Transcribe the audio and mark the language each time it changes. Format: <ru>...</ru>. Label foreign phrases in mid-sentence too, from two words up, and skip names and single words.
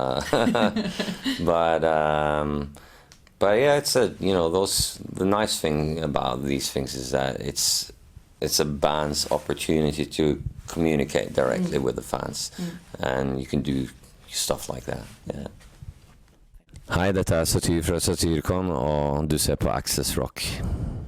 <en>But yeah, it's the nice thing about these things is that it's a band's opportunity to communicate directly with the fans, and you can do stuff like that. Yeah.</en> <no>Hei, dette Satyr fra Satyricon, og du ser på Accessrock.</no>